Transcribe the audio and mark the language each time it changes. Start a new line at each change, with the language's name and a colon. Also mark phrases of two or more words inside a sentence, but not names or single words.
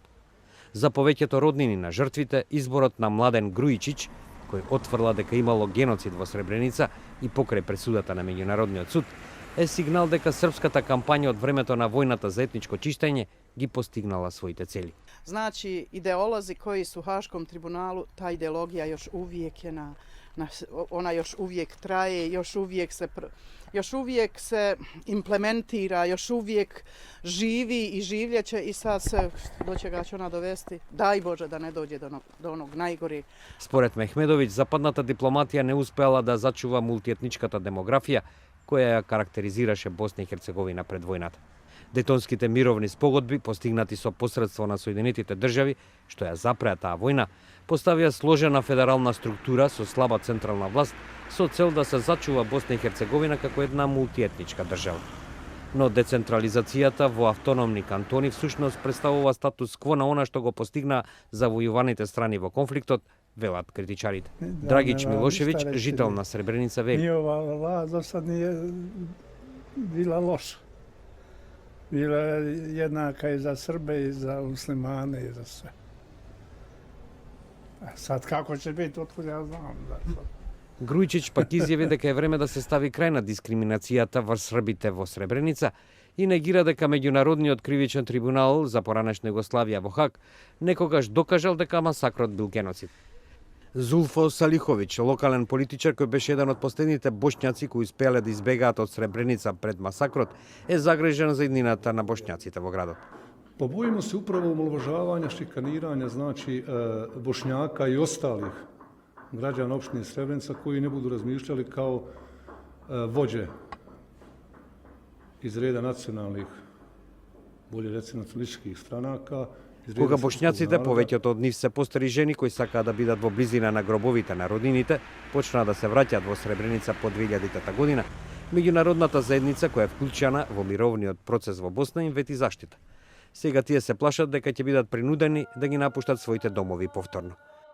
Macedonian: За повеќето роднини на жртвите, изборот на Младен Груичич, кој отврла дека имало геноцид во Сребреница и покрај пресудата на меѓународниот суд, е сигнал дека српската кампања од времето на војната за етничко чиштење ги постигнала своите цели.
Bosnian: Значи, ideolozi koji su u Haškom tribunalu, ta ideologija još uvijek je ona još uvijek traje, još uvijek se implementira, još uvijek živi i življeće i sad se do čega će ona dovesti, daj Bože da ne dođe do onog najgore.
Macedonian: Според Мехмедовиќ, западната дипломатија не успеала да зачува мултиетничката демографија која ја карактеризираше Босна и Херцеговина пред војната. Детонските мировни спогодби, постигнати со посредство на Соединетите држави, што ја запреа таа војна, поставија сложена федерална структура со слаба централна власт со цел да се зачува Босна и Херцеговина како една мултиетничка држава. Но децентрализацијата во автономни кантони всушност представува статус кво на она што го постигна завојуваните страни во конфликтот, велат критичарите. Драгич Милошевиќ, жител на Сребреница, вели:
Serbian: Njihova vlast do sad nije bila loša. Bila je jednaka i za Srbe i za muslimane i za sve. A sad kako će biti, otkud ja znam.
Macedonian: Грујчич пак изјави дека е време да се стави крај на дискриминацијата врз србите во Сребреница и негира дека Меѓународниот кривичен трибунал за поранешна Југославија во Хаг некогаш докажал дека масакрот бил геноцид. Зулфо Салиховиќ, локален политичар кој беше еден од последните бошњаци кои успеале да избегаат од Сребреница пред масакрот, е загрижен за иднината на бошњаците во градот.
Bosnian: Bojimo se upravo omalovažavanja, šikaniranja, znači Bošnjaka i ostalih građana opštine Srebrenica koji ne budu razmišljali kao vođe iz reda nacionalnih, bolje recimo nacionalističkih stranaka.
Macedonian: Кога бошњаците, повеќето од нив се постари жени кои сакаа да бидат во близина на гробовите на роднините, почнаа да се враќаат во Сребреница по 2000 година, меѓународната заедница која е вклучена во мировниот процес во Босна им вети заштита. Сега тие се плашат дека ќе бидат принудени да ги напуштат своите домови повторно.